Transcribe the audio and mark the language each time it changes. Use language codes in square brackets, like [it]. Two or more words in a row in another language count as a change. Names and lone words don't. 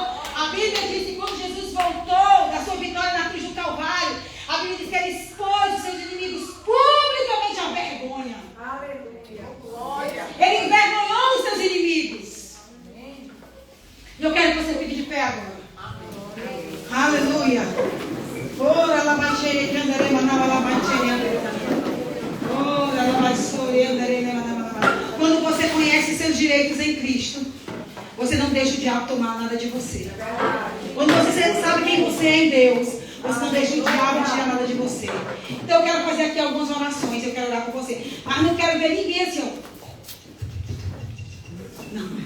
[pt] A Bíblia diz que quando Jesus voltou da sua vitória na cruz do Calvário, a Bíblia diz que ele expôs os seus inimigos publicamente à vergonha. Aleluia. Glória. Ele envergonhou os seus inimigos. E eu quero que você fique de pé agora. Aleluia. Ora la baixere candere manava la baixere. Ora la baixore andere manava. Quando você conhece seus direitos em Cristo, você não deixa o diabo tomar nada de você. Quando você sabe quem você é em Deus, você não deixa o diabo tirar nada de você. Então eu quero fazer aqui algumas orações, eu quero orar por você. Mas não quero ver ninguém assim, ó. Não.